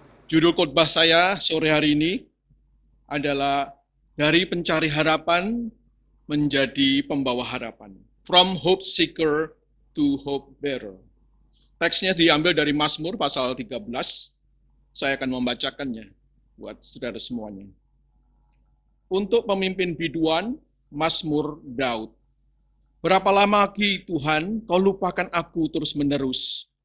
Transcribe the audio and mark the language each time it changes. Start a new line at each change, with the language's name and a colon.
Indonesian: Judul khotbah saya sore hari ini adalah dari pencari harapan menjadi pembawa harapan.
English: From hope seeker to hope bearer.
Indonesian: Teksnya diambil dari Mazmur pasal 13. Saya akan membacakannya buat saudara semuanya. Untuk pemimpin biduan, Mazmur Daud. Berapa lama lagi Tuhan kau lupakan aku terus-menerus?